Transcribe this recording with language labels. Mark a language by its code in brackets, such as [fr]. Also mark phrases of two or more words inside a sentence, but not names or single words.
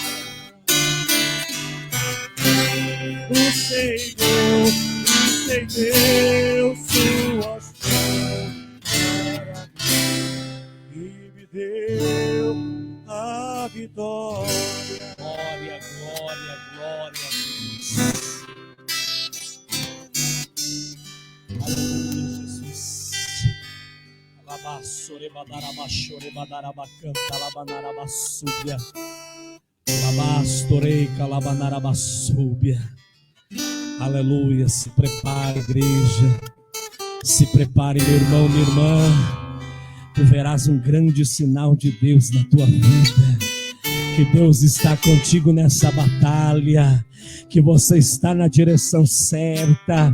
[pt] O Senhor estendeu suas mãos e me deu a vitória. Glória, glória, glória a Deus. Aleluia, Jesus. Alabaçore, badarabachore, badarabacanta, alabanarabasúbia. Alabastorei, calabanarabasúbia. Aleluia, se prepare, igreja. Se prepare, meu irmão, minha irmã. Tu verás um grande sinal de Deus na tua vida. Que Deus está contigo nessa batalha, que você está na direção certa.